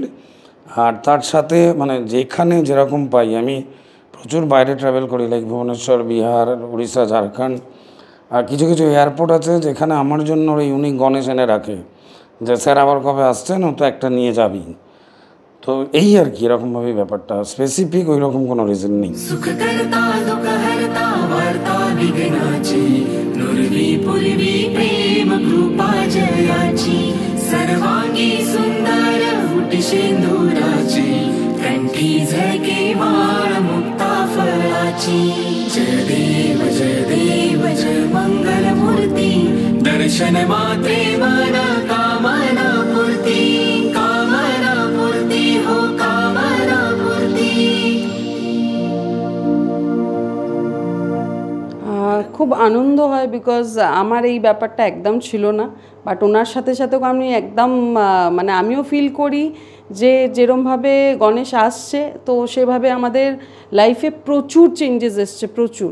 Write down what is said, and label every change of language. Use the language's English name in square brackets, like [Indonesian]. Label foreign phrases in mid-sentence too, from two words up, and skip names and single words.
[Bangla] আর তার সাথে মানে যেখানে যেরকম পাই, আমি প্রচুর বাইরে ট্রাভেল করি, লাইক ভুবনেশ্বর, বিহার, উড়িষ্যা, ঝাড়খণ্ড। আর কিছু কিছু এয়ারপোর্ট আছে যেখানে আমার জন্য ওই ইউনিক গণেশ এনে রাখে, যে স্যার আবার কবে আসছেন, ও তো একটা নিয়ে যাবি। তো এই আর কি, এরকমভাবেই ব্যাপারটা, স্পেসিফিক ওই রকম কোনো রিজন নেই। [Marathi] सर्वांगी सुंदर उटी सिंदुराची कंठी झळके माळ मुक्ता फळाची। जय देव जय मंगल मूर्ती दर्शन मात्रे मना कामना पूर्ती, कामना पूर्ती हो कामना पूर्ती। [Bangla] খুব আনন্দ হয়, বিকজ আমার এই ব্যাপারটা একদম ছিল না, বাট ওনার সাথে সাথেও আমি একদম মানে আমিও ফিল করি যে যেরমভাবে গণেশ আসছে, তো সেভাবে আমাদের লাইফে প্রচুর চেঞ্জেস এসছে, প্রচুর।